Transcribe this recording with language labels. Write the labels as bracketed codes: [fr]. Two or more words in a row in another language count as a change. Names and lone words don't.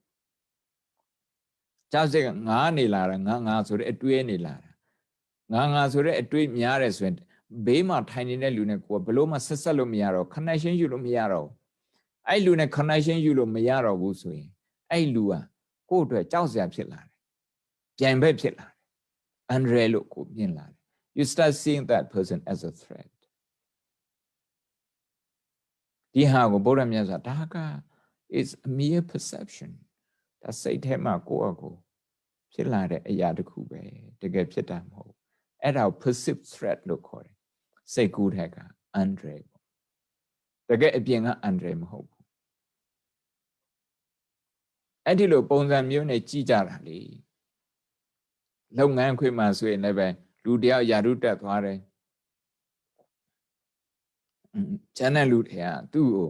[my] ကြောက်စိတ်ကငါနေလာတာငါဆိုတဲ့အတွေးနေလာတာငါဆိုတဲ့အတွေးများတယ်ဆိုရင်ဘေးမှာထိုင်နေတဲ့လူနဲ့ကိုယ်ဘလို့မှဆက်ဆက်လို့မရတော့ connection ယူလို့မရတော့အဲ့လူနဲ့ connection ယူလို့မရတော့ဘူးဆိုရင်အဲ့လူကကိုယ့်အတွက်ကြောက်စရာဖြစ်လာတယ်ပြိုင်ဘက်ဖြစ်လာတယ်အန္တရာယ်လို့ကိုမြင်လာတယ် [en] you start seeing that person as a threat [my] ဒီဟာကိုဗုဒ္ဓမြတ်စွာဒါက [en] is a mere perception [my] ဒါစိတ်ထဲမှာကိုယ့်အကိုဖြစ်လာတဲ့အရာတစ်ခုပဲတကယ်ဖြစ်တာမဟုတ်အဲ့ဒါကို [en] perceived threat [my] လို့ခေါ်တယ်စိတ်ကူးတဲ့ကအန္တရာယ်ပေါ့တကယ်အပြင်ကအန္တရာယ်မဟုတ်ဘူး အဲ့ဒီလိုပုံစံမျိုးနဲ့ကြည့်ကြတာလေလုပ်ငန်းခွင်မှာဆိုရင်လည်းပဲလူတယောက်ယာရုတက်သွားတယ်ကျန်တဲ့လူတွေကသူ့ကို